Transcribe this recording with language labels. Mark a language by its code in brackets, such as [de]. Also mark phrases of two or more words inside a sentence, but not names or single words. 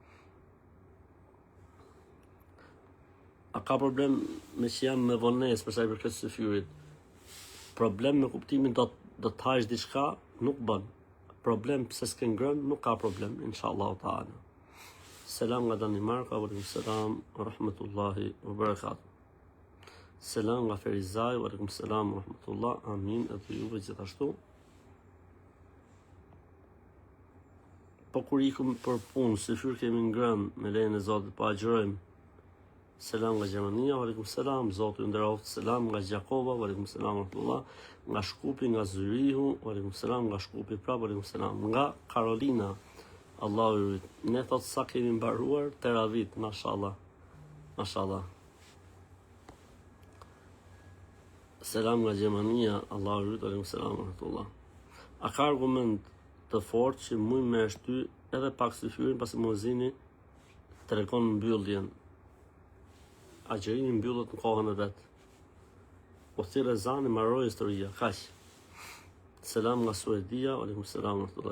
[sq] A ka problem me që jam me vonesë për sa i përket syfyrit? Problem me kuptimin do të hajsh diçka, nuk bën. Problem pse s'ke ngrën, nuk ka problem, [ar] إن شاء الله تعالى. [sq] Selam nga Danimarka, [ar] وعليكم السلام ورحمة الله وبركاته. [sq] Selam nga Ferizaj, [ar] وعليكم السلام ورحمة الله, [sq] amin, edhe juve gjithashtu. Po kur ikum për punë, syfyr kemi ngrën, me lejen e Zotit, po agjërojmë. Selam nga Gjermania, [ar] وعليكم السلام, [sq] Zoti ju nderoft. Selam nga Gjakova, [ar] وعليكم السلام ورحمة الله. [sq] Nga Shkupi, nga Zyrihu, [ar] وعليكم السلام, [sq] nga Shkupi prap, [ar] وعليكم السلام. [sq] Nga Karolina, Allahu ju rrit. Ne thot sa kemi mbaruar teravit, mashallah. Mashallah. Selam nga Gjermania, Allahu ju rrit, [ar] وعليكم السلام ورحمة الله. [sq] A ka argument të fortë që mund me shty edhe pak syfyrin pasi muezini tregon mbylljen? Agjerimi mbyllet në kohën e vet. Po thirrë ezani, mbaroi historia, kaq. Selam nga Suedia, [ar] عليكم السلام ورحمة الله.